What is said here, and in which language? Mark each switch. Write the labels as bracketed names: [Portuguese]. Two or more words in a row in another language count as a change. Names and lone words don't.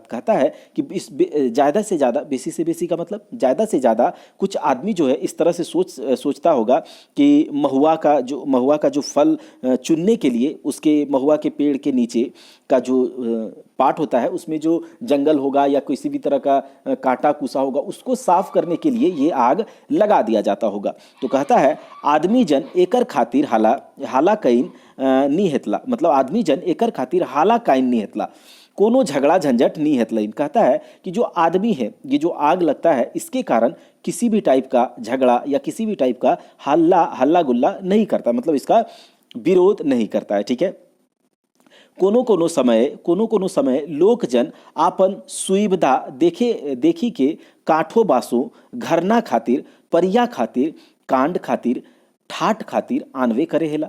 [Hindi] कहता है कि इस ज्यादा से ज्यादा, बेसी से बेसी का मतलब ज्यादा से ज्यादा कुछ आदमी जो है इस तरह से सोचता होगा कि महुआ का जो फल चुनने के लिए उसके महुआ के पेड़ के नीचे का जो पार्ट होता है उसमें जो जंगल होगा या किसी भी तरह का कांटा कुसा होगा उसको साफ करने के लिए ये आग लगा दिया जाता होगा। तो कहता है [Kudmali] आदमी जन एकर खातिर हाला कईन नी हेतला, मतलब आदमी जन एकर खातिर हाला काइन नी हेतला, कोनो झगड़ा झंझट नहीं हेतला। [Hindi] कहता है कि जो आदमी है, ये जो आग लगता है इसके कारण किसी भी टाइप का झगड़ा या किसी भी टाइप का हल्ला गुल्ला नहीं करता, मतलब इसका विरोध नहीं करता है, ठीक है। [Kudmali] कोनो कोनो समय लोकजन आपन सुविधा देखी के काठो बासो घरना खातिर, परिया खातिर, कांड खातिर, ठाठ खातिर आनवे करे हेला।